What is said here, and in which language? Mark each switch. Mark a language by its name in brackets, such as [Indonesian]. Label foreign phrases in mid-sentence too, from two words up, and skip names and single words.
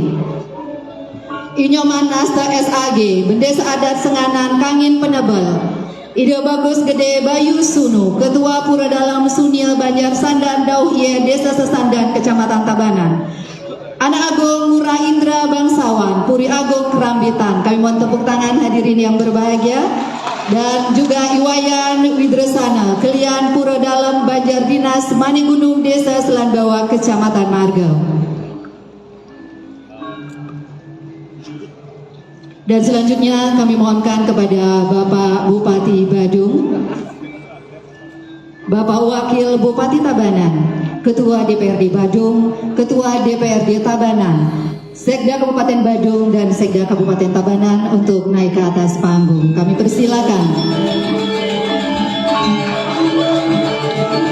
[Indonesian] Inyoman Nasta SAG, Bendesa Adat Senganan Kangin Penebel. Ide Bagus Gede Bayu Sunu, Ketua Pura Dalam Sunil Banjar Sandan Dauhye, Desa Sesandan, Kecamatan Tabanan. Anak Agung Ngurah Indra Bangsawan, Puri Agung Kerambitan. Kami mohon tepuk tangan hadirin yang berbahagia. Dan juga Iwayan Widresana, Kelian Pura Dalam Banjar Dinas Manigunung, Desa Selanbawa, Kecamatan Marga. Dan selanjutnya kami mohonkan kepada Bapak Bupati Badung, Bapak Wakil Bupati Tabanan, Ketua DPRD Badung, Ketua DPRD Tabanan, Sekda Kabupaten Badung dan Sekda Kabupaten Tabanan untuk naik ke atas panggung. Kami persilakan.